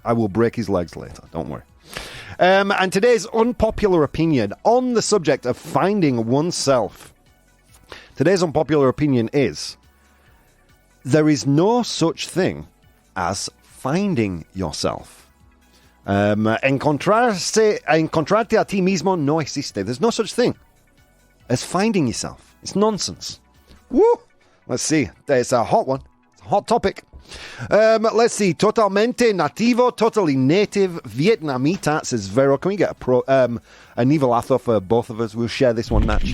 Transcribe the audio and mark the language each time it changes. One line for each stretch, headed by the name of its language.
English: I will break his legs later. Don't worry. And today's unpopular opinion on the subject of finding oneself. Today's unpopular opinion is there is no such thing as finding yourself.
Spanish: Encontrarte a ti mismo no existe.
English: There's no such thing as finding yourself. It's nonsense. Woo! Let's see. It's a hot one. It's a hot topic. Let's see.
Spanish: Totalmente nativo,
English: totally native,
Spanish: Vietnamita,
English: says Vero. Can we get a nivelazo for both of us? We'll share this one, Natch.